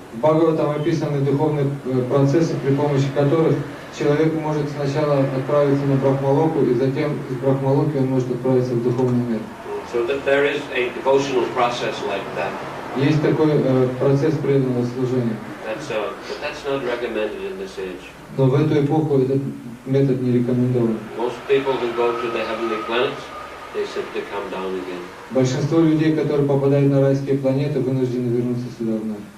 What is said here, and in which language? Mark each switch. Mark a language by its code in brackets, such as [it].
[ru] В Бхагаватам описаны духовные процессы, при помощи которых человек может сначала отправиться на Брахмалоку, и затем из Брахмалоки он может отправиться в духовный мир. [en] So that there is a devotional process like that. [ru] Есть такой процесс преданного служения. [en] But that's not recommended in this age. [ru] Но в эту эпоху этот метод не рекомендован. [en] Most people who go to the heavenly planets, they simply come down again. [ru] Большинство людей, которые попадают на райские планеты, вынуждены вернуться сюда вновь.